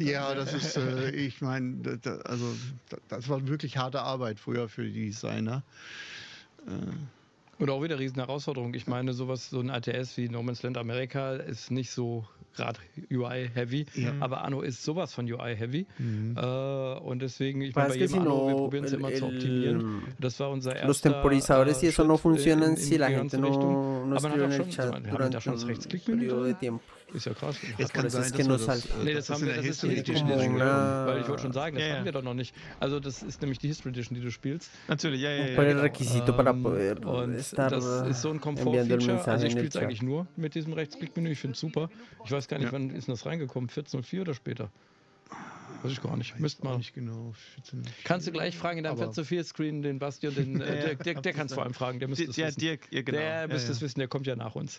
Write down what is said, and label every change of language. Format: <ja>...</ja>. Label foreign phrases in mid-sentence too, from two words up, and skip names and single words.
<de>Ja, das ist, ich meine, das war wirklich harte Arbeit früher für die Designer. Und auch wieder eine riesen Herausforderung. Ich meine, so ein ATS wie No Man's Land America ist nicht so gerade UI-heavy, aber Anno ist sowas von UI-heavy. Und deswegen, ich meine, bei jedem Anno, wir probieren es immer zu optimieren. Das war unser erster</de> <es>Los temporizadores y eso no funcionan</es> <de>in</de> <es>si la</es> <de>die</de> <es>gente</es> <de>ganze Richtung.</de> <es>no</es> <de>Aber man</de> <es>escribe</es> <de>hat</de> <es>en</es> <de>auch</de> <es>el</es> <de>schon,</de> <es>chat</es> <de>wir haben</de> <es>durante</es> <de>da schon das</de> <es>un</es> <de>Rechtsklickmenü</de> <es>periodo de</es> <de>drin.</de> <es>tiempo.</es> <de>Ist ja krass. Es kann sein,</de> <es>que no</es> <de>dass</de> <es>sale.</es> <de>Nee, das haben wir, das ist die Edition Edition,</de> <es>como una-</es> <de>weil ich wollte schon sagen, das haben wir doch noch nicht. Also das ist nämlich die History Edition, die du spielst. Natürlich, ja.</de> <es>¿Cuál es el requisito para poder</es> <de>Und</de> <es>estar</es> <de>das ist so ein</de> <es>enviando el</es> <de>Komfortfeature.</de> <es>mensaje</es> <de>Also ich</de> <es>en el</es> <de>spiele es</de> <es>chat?</es> <de>eigentlich nur mit diesem Rechtsklickmenü. Ich finde es super. Ich weiß gar nicht, wann ist denn das reingekommen? 14.04 oder später? Weiß ich gar nicht. Müsste mal. Nicht genau. Kannst du gleich fragen in deinem Aber- 14.04-Screen den Basti und den der kannst vor allem fragen. Der müsste es wissen. Dirk, ja, genau. Der müsste es wissen, der kommt ja nach uns.</de>